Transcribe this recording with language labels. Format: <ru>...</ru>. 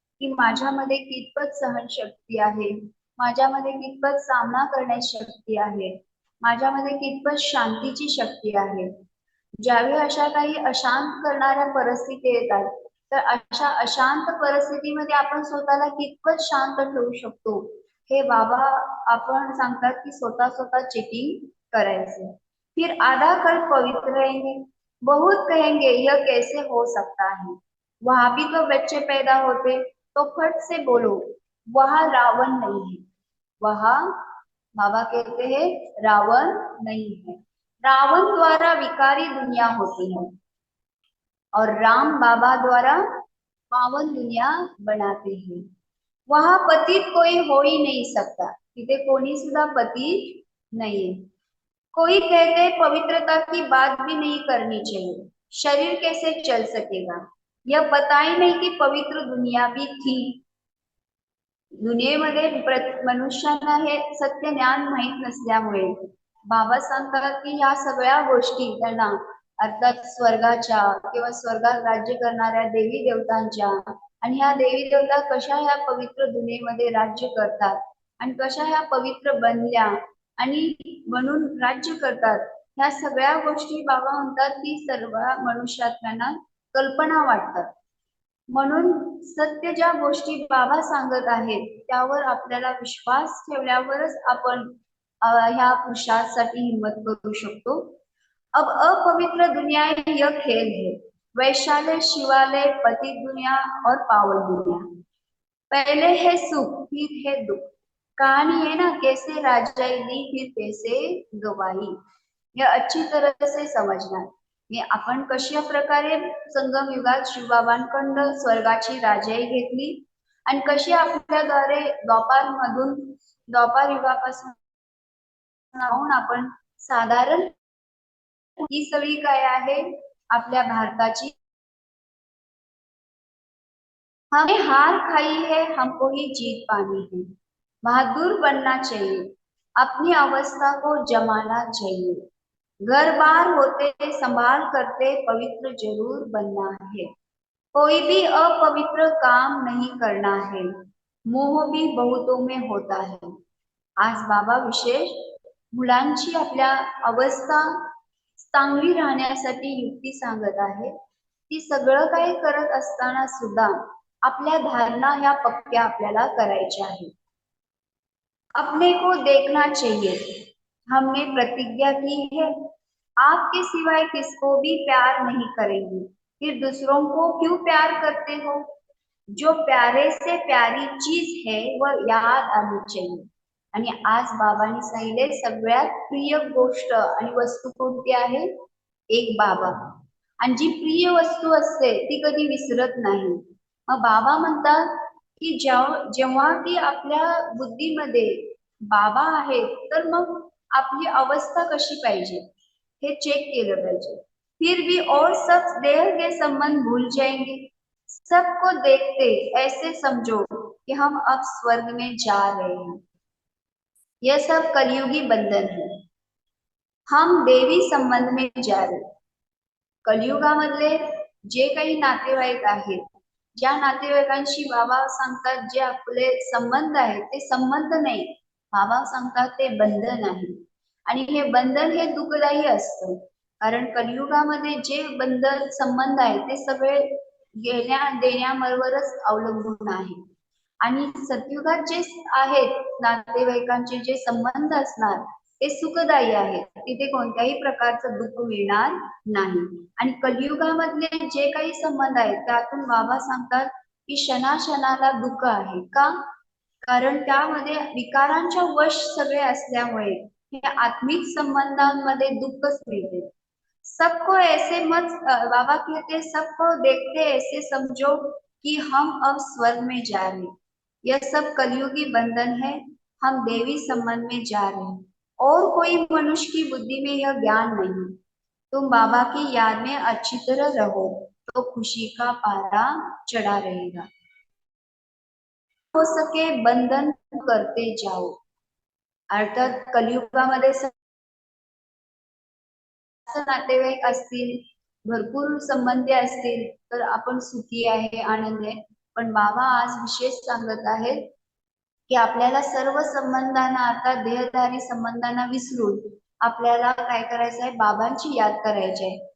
<mr>की माझ्यामध्ये कितपत सहनशक्ती आहे, माझ्यामध्ये कितपत सामना करण्याची शक्ती आहे, माझ्यामध्ये कितपत शांतीची शक्ती आहे. ज्यावेळी अशा काही अशांत करणाऱ्या परिस्थिती येतात, तर अशा अशांत परिस्थितीमध्ये आपण स्वतःला कितपत शांत ठेवू शकतो हे बाबा आपण सांगतात की स्वतः चेकिंग करायचे.</mr> <hi>फिर आधा कल पवित्र रहेंगे, बहुत कहेंगे यह कैसे हो सकता है, वहां भी तो बच्चे पैदा होते. तो फट से बोलो वहां रावण नहीं है. वहां बाबा कहते हैं रावण नहीं है. रावण द्वारा विकारी दुनिया होती है. और राम बाबा द्वारा पावन दुनिया बनाते हैं। वहां पतित कोई हो ही नहीं सकता,</hi> <mr>तिथे कोणी सुद्धा पतित नाहीये।</mr> <hi>कोई कहते पवित्रता की बात भी नहीं करनी चाहिए, शरीर कैसे चल सकेगा, यह पता ही नहीं कि पवित्र दुनिया भी थी।</hi> <mr>दुनियेमध्ये मनुष्यांना हे सत्य ज्ञान माहीत नसल्यामुळे बाबा सांगतात की ह्या सगळ्या गोष्टी त्यांना अर्थात स्वर्गाच्या किंवा स्वर्गात राज्य करणाऱ्या देवी देवतांच्या आणि ह्या देवी देवता कशा ह्या पवित्र दुनियेमध्ये राज्य करतात आणि कशा ह्या पवित्र बनल्या आणि म्हणून राज्य करतात, ह्या सगळ्या गोष्टी बाबा म्हणतात की सर्व मनुष्यात्म्यांना कल्पना वाटतात। म्हणून सत्य ज्या गोष्टी बाबा सांगत आहेत त्यावर आपल्याला विश्वास ठेवल्यावरच आपण ह्या पुरुषार्थसाठी हिम्मत करू शकतो।</mr> <hi>अब अपवित्र दुनिया यह खेल है, वैशाल्य शिवालय पतित दुनिया और पावन दुनिया। पहले है सुख फिर है दुख, कहानी है ना कैसे राजाई ली फिर कैसे गवाई। यह अच्छी तरह से समझना की</hi> <mr>आपण कशा प्रकारे संगम युगात शिवबाबांकडून स्वर्गाची राजाई घेतली आणि कशी आपल्याद्वारे द्वापार युगापासून आपण साधारण ही सगळी काय आहे आपल्या भारताची।</mr> <hi>हमें हार खाई है, हमको ही जीत पानी है, बहादुर बनना चाहिए, अपनी अवस्था को जमाना चाहिए, घर बार होते संभाल करते पवित्र जरूर बनना है, कोई भी अपवित्र काम नहीं करना है, मोह भी बहुतों में होता है।</hi> <mr>आज बाबा विशेष मुलांची आपल्या अवस्था चांगली राहण्यासाठी युक्ती सांगत आहे। ती सगळं काही करत असताना सुद्धा आपल्या धारणा ह्या पक्क्या आपल्याला करायच्या आहेत।</mr> <hi>अपने को देखना चाहिए, हमने प्रतिज्ञा की है आपके सिवाय किसको भी प्यार नहीं करेंगे, फिर दूसरों को क्यों प्यार करते हो। जो प्यारे से प्यारी चीज है वह याद आनी चाहिए।</hi> <mr>आणि आज बाबांनी सांगितले सगळ्यात प्रिय गोष्ट आणि वस्तू कोणती आहे, एक बाबा। आणि जी प्रिय वस्तू असते ती कधी विसरत नाही। मग बाबा म्हणतात की जेव्हा की आपल्या बुद्धीमध्ये बाबा आहेत तर मग आपली अवस्था कशी पाहिजे हे चेक केलं पाहिजे।</mr> <hi>फिर भी और सब देह के संबंध भूल जाएंगे, सबको देखते ऐसे समझो कि हम अब स्वर्ग में जा रहे हैं। यह सब कलयुगी बंधन है, हम देवी संबंध में जा रहे।</hi> <mr>कलियुगामधले जे काही नातेवाईक आहेत, ज्या नातेवाईकांशी बाबा सांगतात जे आपले संबंध आहेत ते संबंध नाही, बाबा सांगतात ते बंधन आहे। आणि हे बंधन हे दुःखदायी असतं, कारण कलियुगामध्ये जे बंधन संबंध आहेत ते सगळे घेण्या देण्याबरोबरच अवलंबून आहे। आणि सतयुगात जे आहेत नातेवाईकांचे जे संबंध असणार ते सुखदायी आहेत, तिथे कोणत्याही प्रकारचं दुःख मिळणार नाही। आणि कलियुगामधले जे काही संबंध आहेत त्यातून बाबा सांगतात की क्षणाक्षणाला दुःख आहे का, कारण त्यामध्ये विकारांच्या वश सगळे असल्यामुळे हे आत्मिक संबंधांमध्ये दुःखच मिळते।</mr> <hi>सबको ऐसे मत, बाबा कहते सबको देखते ऐसे समझो कि हम अब स्वर्ग में जा रहे, यह सब कलयुगी बंधन है, हम देवी संबंध में जा रहे हैं और कोई मनुष्य की बुद्धि में यह ज्ञान नहीं। तुम बाबा की याद में अच्छी तरह रहो तो खुशी का पारा चढ़ा रहेगा, हो सके बंधन करते जाओ।</hi> <mr>अर्थात कलियुगामध्ये नातेवाईक असतील, भरपूर संबंधी असतील तर आपण सुखी आहे, आनंद आहे। पण बाबा आज विशेष सांगत आहेत की आपल्याला सर्व संबंधांना अर्थात देहधारी संबंधांना विसरून आपल्याला काय करायचं आहे, बाबांची याद करायची आहे।</mr>